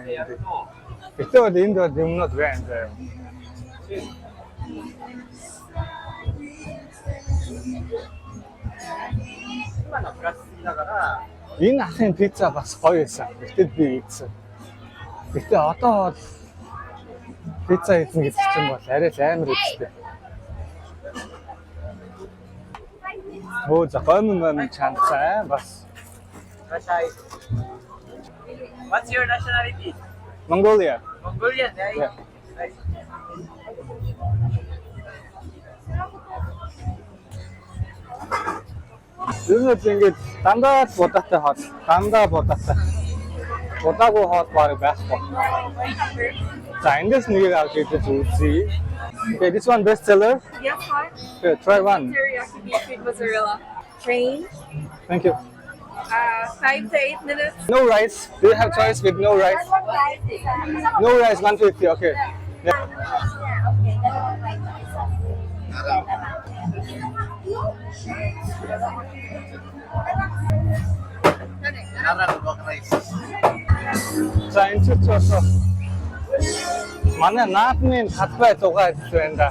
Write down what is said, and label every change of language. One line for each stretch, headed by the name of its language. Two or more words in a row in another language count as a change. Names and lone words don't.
Mongolian: Гэтэ бол энд бол юмнууд байна. Энэ ахын пицца бас гоё байсан. Гэтэ би ийдсэн. Гэтэ одоо бол пицца хийсэн гэдэг чинь бол арай л амар үстэй. Оо захын чанцаа бас.
English: What's your nationality? Mongolia. Mongolian, right? Yeah. Nice.
Mongolian: Юунаас ингэж дандаа будаатай хоол, дандаа будаатай. Будаагүй хоол баг байхгүй. За эндээс нэгийг авч идэж үзье.
English: Okay, this one best seller. Yes, sir. Okay, try one. Teriyaki beef with mozzarella. Train. Thank you. 5 to 8 minutes. No rice. Do you have choice with no rice? No rice, 150. Okay. Yeah.
Mongolian: За энэ ч цоосоо. Манай наадмын талбай зугаа идэх байна да.